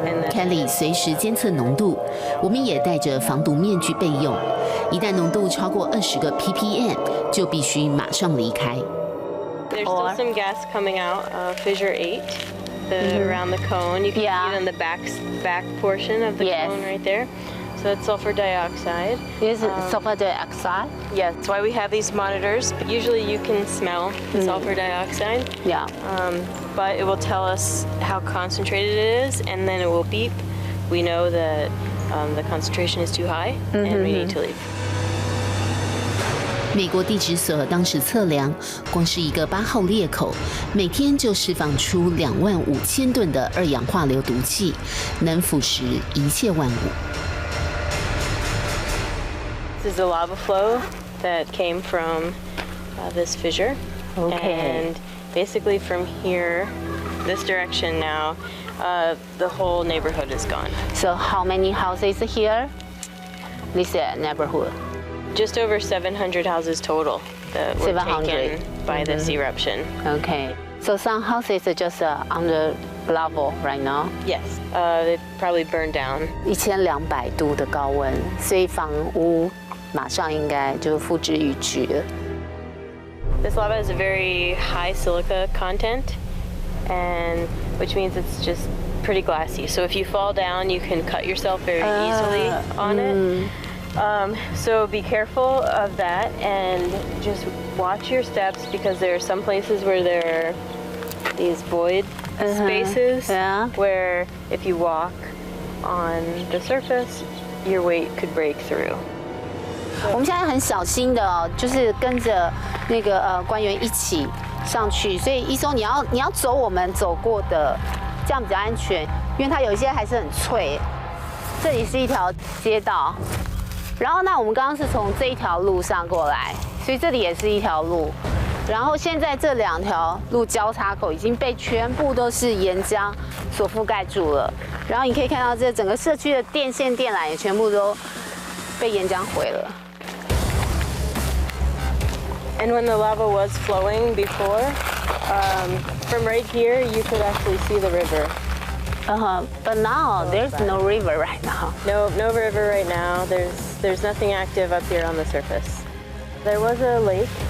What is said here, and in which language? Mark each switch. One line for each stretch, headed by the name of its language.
Chinese: Kelly 随时监测浓度，我们也带着防毒面具备用。一旦浓度超过20个 ppm， 就必须马上离开。
English: There's still some gas coming out of Fissure 8, around the cone. You can see it on the back portion of the cone right there. So it's sulfur dioxide. Is it sulfur dioxide? Yeah, that's why we have these monitors. Usually you can smell the sulfur dioxide. Yeah. But it will tell us how concentrated it is, and then it will beep. We know that the concentration is too high, and we need to leave.
Chinese: 美国地质所当时测量，光是一个8号裂口，每天就释放出25000吨的二氧化硫毒气，能腐蚀一切万物。
English: This is the lava flow that came from this fissure. Okay. And basically from here, this direction now, the whole neighborhood is gone. So how many houses here? This neighborhood. Just over 700 houses total that were taken by this eruption. Okay. So some houses are just under level right now. Yes, they probably burned down.
Chinese: 1200度的高温，所以房屋马上应该就付之一炬了。
English: This lava has a very high silica content, and which means it's just pretty glassy. So if you fall down, you can cut yourself very easily on it. So be careful of that and just watch your steps because there are some places where there are these void spaces where if you walk on the surface, your weight could break through.
Chinese: 我们现在很小心的哦，就是跟着那个官员一起上去，所以一松你要走我们走过的，这样比较安全，因为它有一些还是很脆。这里是一条街道。然后呢，我们刚刚是从这一条路上过来，所以这里也是一条路。然后现在这2条路交叉口已经被全部都是岩浆所覆盖住了。然后你可以看到，这整个社区的电线电缆也全部都被岩浆毁了。
English: And when the lava was flowing before, from right here you could actually see the river. But now there's no river right now. No river right now. There's nothing active up here on the surface. There was a lake.